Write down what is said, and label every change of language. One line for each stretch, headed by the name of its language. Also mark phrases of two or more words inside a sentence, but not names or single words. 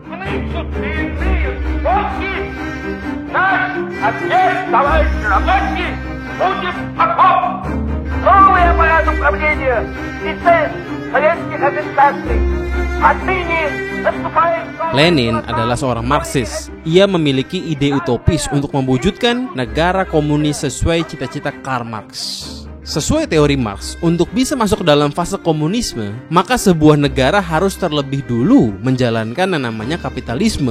Russian: суд имеет сроки. Наш ответ, товарищ рабочий, будет таков. Новый порядок правления систем советских администраций. Отныне наступает...
Indonesian: Lenin adalah seorang Marxis. Ia memiliki ide utopis untuk mewujudkan negara komunis sesuai cita-cita Karl Marx. Sesuai teori Marx, untuk bisa masuk ke dalam fase komunisme, maka sebuah negara harus terlebih dulu menjalankan yang namanya kapitalisme.